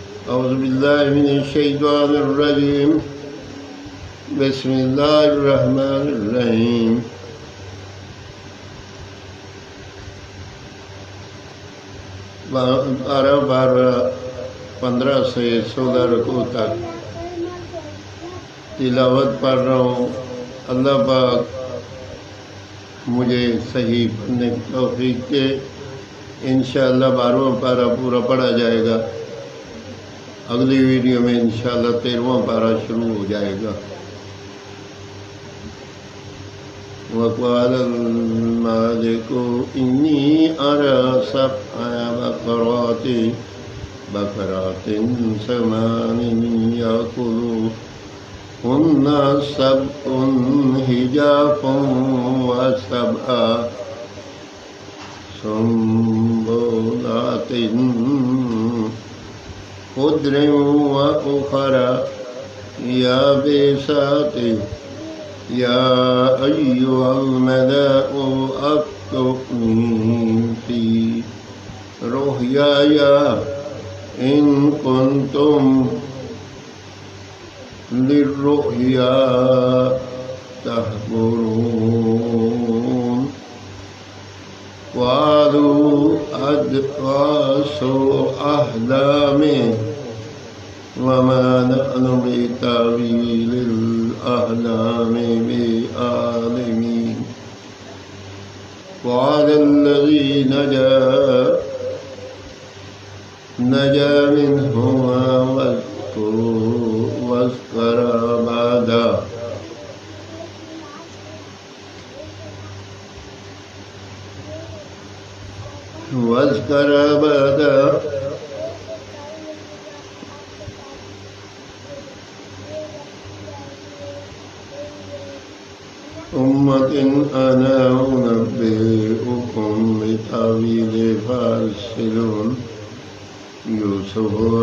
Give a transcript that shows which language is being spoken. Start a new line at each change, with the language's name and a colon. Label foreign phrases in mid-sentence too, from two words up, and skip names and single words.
Arabic: أعوذ بالله من الشيطان الرجيم بسم الله الرحمن الرحيم
Urdu: بارہ 15 سے 16 رکوع تک تلاوت پڑھ رہا ہوں. اللہ پاک مجھے صحیح پڑھنے کی توفیق دے. ان شاء اللہ 12واں پارہ پورا پڑھا جائے گا. اگلی ویڈیو میں ان شاء اللہ 13واں پارہ شروع ہو جائے گا.
Arabic: وقال الملك إني أرى سبع بقرات سمان يأكلهن سبع عجاف وسبع سنبلات خضر وأخر يابسات يا أيها الملأ أفتوني في رؤياي إن كنتم للرؤيا تعبرون قالوا أضغاث أحلام وما نحن بتأويل الأحلام بعالمين قال الذي نجا منهما وادكر بعد أمة أنا أنبئكم بتأويله فأرسلون يوسف